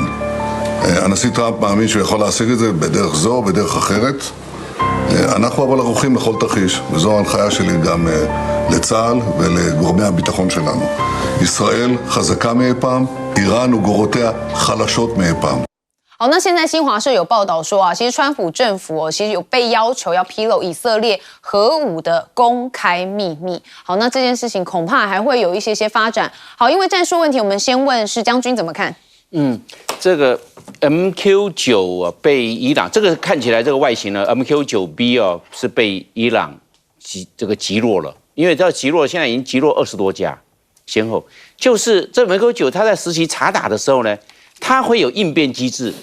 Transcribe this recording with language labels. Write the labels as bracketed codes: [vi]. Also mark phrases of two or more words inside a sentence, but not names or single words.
[he] הנשיא טראמפ מאמין שהוא יכול להשיג את זה בדרך זו או בדרך אחרת. אנחנו אבל ערוכים לכל תרחיש, וזו ההנחיה שלי גם לצה"ל ולגורמי הביטחון שלנו. ישראל חזקה מאי פעם, איראן וגורותיה חלשות מאי פעם. [zh] 好，那现在新华社有报道说啊，其实川普政府其实有被要求要披露以色列核武的公开秘密。好，那这件事情恐怕还会有一些发展。好，因为战术问题，我们先问是将军怎么看？这个 MQ9被伊朗这个看起来这个外形呢 ，MQ9B 是被伊朗击落了，因为这击落现在已经击落20多架，先后就是这 MQ9它在实习查打的时候呢，它会有应变机制。